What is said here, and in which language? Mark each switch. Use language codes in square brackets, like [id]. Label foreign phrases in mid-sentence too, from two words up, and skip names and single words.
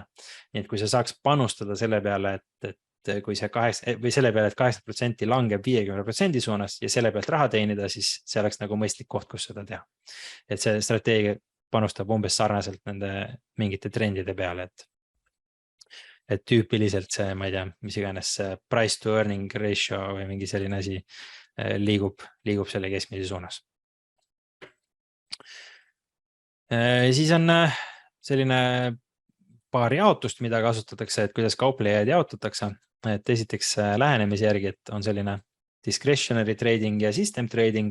[et] Nii et kui sa saaks panustada selle peale, et kui see või selle peale, et 80% langeb 50% suunas ja selle pealt raha teenida, siis see oleks nagu mõistlik koht, kus seda teha. Et see strateegia panustab umbes sarnaselt nende mingite trendide peale, et tüüpiliselt see, ma ei tea, mis iganes [en] price to earning ratio [et] või mingi selline asi liigub selle keskmise suunas. Siis on selline paar jaotust, mida kasutatakse, et kuidas kauplejaid jaotatakse. Et esiteks lähenemise järgi, et on selline [en] discretionary trading [et] ja [en] system trading.